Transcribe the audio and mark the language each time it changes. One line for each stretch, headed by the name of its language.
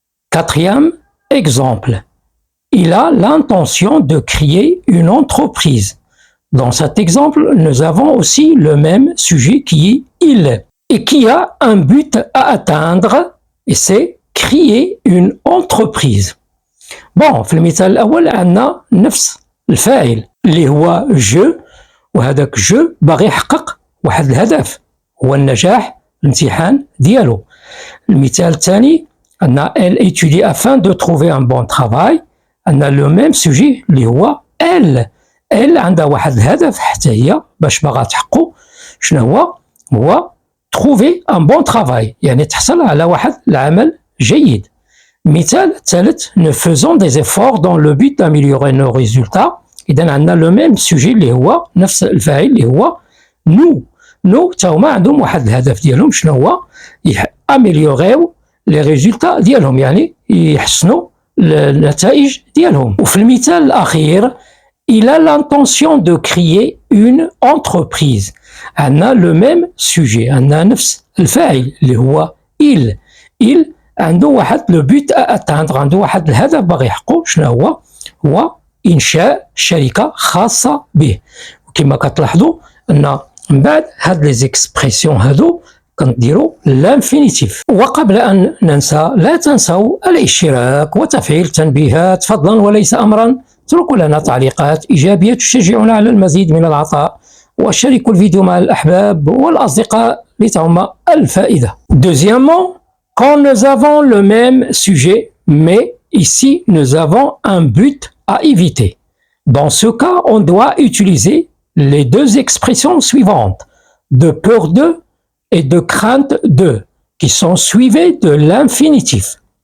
French: Quatrième exemple, il a l'intention de créer une entreprise. Dans cet exemple, nous avons aussi le même sujet qui est il et qui a un but à atteindre et c'est créer une entreprise.
Arabic: Bon, في المثال الأول عندنا نفس الفاعل اللي هو جو، وهذاك جو باغي يحقق واحد الهدف هو النجاح الامتحان ديالو. المثال الثاني عندنا
French: elle étudie afin de trouver un bon travail.
Arabic: عندنا لو ميم سوجي اللي هو elle عندها واحد الهدف حتى هي باش باغا تحققو. شنو هو
French: trouver un bon travail،
Arabic: يعني تحصل على واحد العمل جيد. مثال الثالث
French: nous faisons des efforts dans le but d'améliorer nos résultats.
Arabic: إذا عندنا لو ميم سوجي اللي هو نفس الفاعل اللي هو نو تا هما عندهم واحد الهدف ديالهم شنو هو اميليوريو لي ريزولتا ديالهم، يعني يحسنوا النتائج ديالهم. وفي المثال الأخير
French: il a l'intention de créer une entreprise.
Arabic: عندنا لو ميم سوجي، عندنا نفس الفاعل اللي هو il عنده واحد لو بوت اتاندر، عنده واحد الهدف باغي يحققو. شنو هو انشاء شركه خاصه به. وكما كتلاحظوا ان من بعد هاد لي زيكسبرسيون هادو كنديروا لانفينيتيف. وقبل ان ننسى لا تنسوا الاشتراك وتفعيل التنبيهات فضلا وليس امرا. اتركوا لنا تعليقات إيجابية تشجعنا على المزيد من العطاء وشاركوا الفيديو مع الأحباب والأصدقاء لتعم الفائدة.
French: Deuxièmement, quand nous avons le même sujet, mais ici nous avons un but à éviter. Dans ce cas, on doit utiliser les deux expressions suivantes, de peur de et de crainte de, qui sont suivies de l'infinitif.